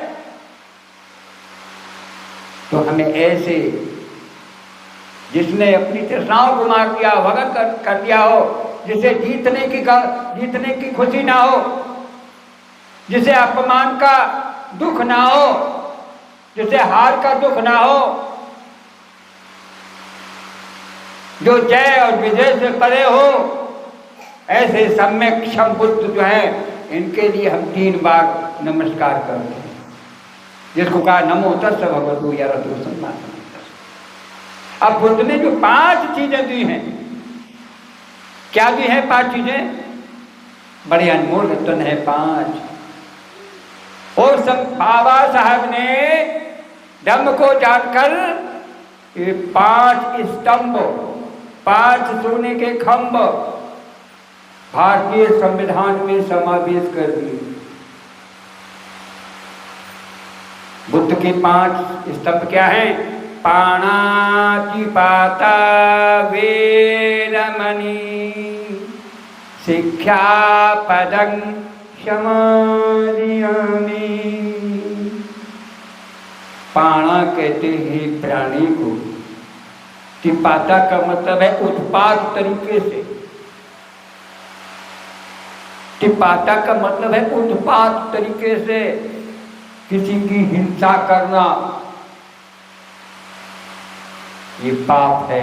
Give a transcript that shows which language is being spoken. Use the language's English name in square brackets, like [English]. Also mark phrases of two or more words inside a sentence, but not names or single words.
[Hindi] तो हमें ऐसे जिसने अपनी तृष्णाओं को मार दिया, भगत कर दिया हो, जिसे जीतने की खुशी ना हो, जिसे अपमान का दुख ना हो, जिसे हार का दुख ना हो, जो जय और विजय से परे हो, ऐसे सम्यक क्षम बुद्ध जो है, इनके लिए हम 3 बार नमस्कार करते हैं, जिसको कहा [Pali] नमो तस्स भगवतो अरहतो सम्मा सम्बुद्धस्स। [Hindi] अब बुद्ध ने जो 5 चीजें दी हैं, क्या दी है 5 चीजें? बड़े अनमोल रत्न है 5। और बाबा साहब ने धम्म को जानकर ये 5 स्तंभ, 5 सोने के खंभ भारतीय संविधान में समावेश कर दिए। बुद्ध के 5 स्तंभ क्या हैं? [Pali] पाणातिपाता वेरमणि शिक्षापदं समादियामि। [Hindi] पाणा कहते हैं प्राणी को, तिपाता का मतलब है उत्पात तरीके से, तिपाता का मतलब है उत्पात तरीके से किसी की हिंसा करना, ये पाप है।